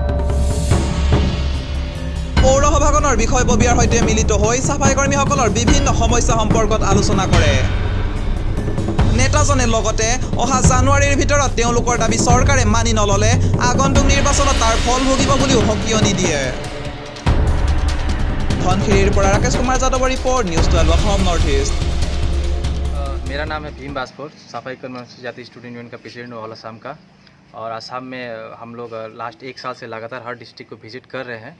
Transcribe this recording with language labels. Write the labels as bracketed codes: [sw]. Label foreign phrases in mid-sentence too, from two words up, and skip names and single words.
[as] পৌৰসভাখনৰ বিষয়ববীয়াৰ সৈতে মিলিত হৈ চাফাই কৰ্মীসকলৰ বিভিন্ন সমস্যা সম্পৰ্কত আলোচনা কৰে। নেতাজনে লগতে অহা জানুৱাৰীৰ ভিতৰত তেওঁলোকৰ দাবী চৰকাৰে মানি নললে আগন্তুক নিৰ্বাচনত তাৰ ফল ভুগিব বুলিও সকিয়নি দিয়ে। [hi] धनखिरीर पर राकेश कुमार यादव रिपोर्ट न्यूज़ 12 असम नॉर्थ ईस्ट। मेरा नाम है भीम बासफोर, सफाई कर्मी अनुसूचित जाति [en] student union [hi] का प्रेसिडेंट ऑल असम का। और असम में हम लोग लास्ट 1 साल से लगातार हर डिस्ट्रिक्ट को विजिट कर रहे हैं।